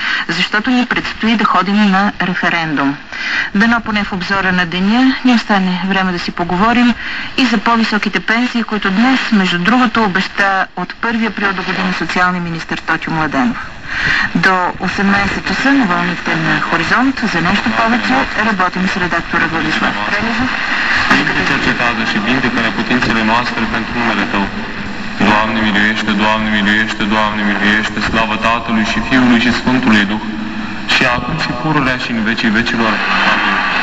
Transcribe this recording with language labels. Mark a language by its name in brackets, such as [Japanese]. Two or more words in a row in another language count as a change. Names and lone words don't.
[Bulgarian] защото ни предстои да ходим на референдум. Дано поне в обзора на деня ни остане време да си поговорим и за по-високите пенсии, които днес, между другото, обеща от 1 април до година социалния министър Тотю Младенов. До 18 часа на вълните на Хоризонт. За нещо повече работим с редактора Владислав Прелезов. [Romanian] Sfinte cercetează și vindecă neputințele noastre pentru numele Tău. Doamne miluiește, Doamne miluiește, Doamne miluiește, slavă Tatălui și Fiului și Sfântului Duh, și acum și pururea și în vecii vecilor. Amin.